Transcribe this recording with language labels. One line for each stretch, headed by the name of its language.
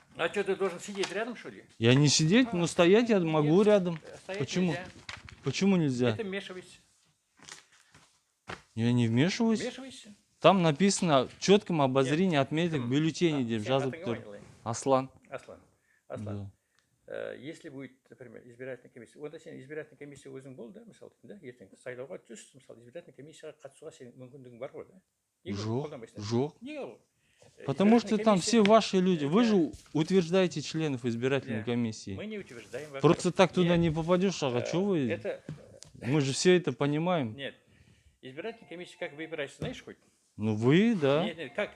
Russian: А что, ты должен сидеть рядом, что ли? Я не сидеть, но стоять я могу рядом. Стоять Почему? нельзя. Почему нельзя? Это вмешивайся. Я не вмешиваюсь. Вмешивайся. Там написано в четком обозрении отметок бюллетеней Аслан. Аслан. Аслан. Да. Если будет, например, избирательная комиссия,
Kazakh: вот сен избирательная комиссия өзің бол, да, мысалы, да, ертең сайлауға түсіп, мысалы, избирательная комиссияға қатысуға сенің мүмкіндігің бар ғой, да? Жоқ.
Russian: Потому что там все ваши люди. Вы же утверждаете членов избирательной комиссии. Мы не утверждаем. Просто так туда не попадешь, а что вы? Мы же все это понимаем. Нет. Избирательная комиссия как выбирается, знаешь хоть? Ну вы, да. Нет, как?